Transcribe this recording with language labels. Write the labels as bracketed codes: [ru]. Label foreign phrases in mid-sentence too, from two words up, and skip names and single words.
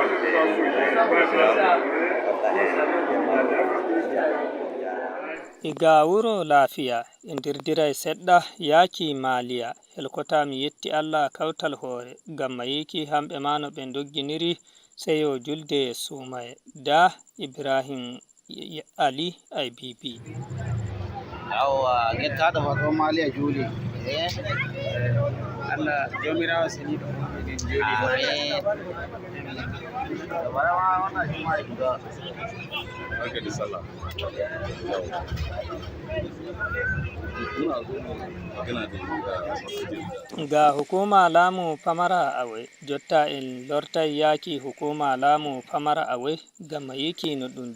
[ff] iga wuro lafiya e dirdiray seɗɗa yaaki maliya helkota mi yetti allah kawtal hoore ngam mayiki hamɓe ma no ɓe dogginiri seyo julde sumaye da ibrahim ali ibb yawwa gettaɗo faɗo maliya juuli allah jomirawo seniɗo eɗen jooɗi ga hukuma laamu pamara awe jotta en lortay yaaki hukuma laamu pamara awe ngam yiki no ɗum